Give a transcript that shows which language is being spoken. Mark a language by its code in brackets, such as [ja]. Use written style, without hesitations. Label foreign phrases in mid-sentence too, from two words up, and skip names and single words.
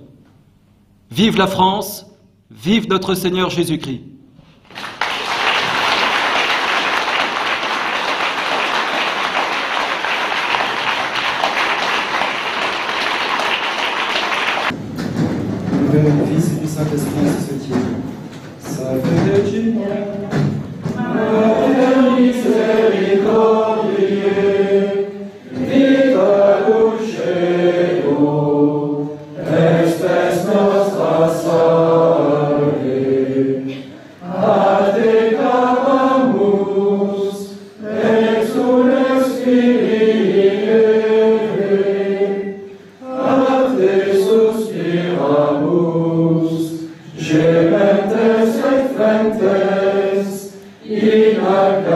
[fr] Vive la France, vive notre Seigneur Jésus-Christ. Du Fils et du Saint-Esprit, c'est ce qui est. [la] Salve Regina, Mater misericordiae, vita dulcedo, espes nostra salve, a te clamamus, exules Filii, a te suspiramus, gementes et flentes, in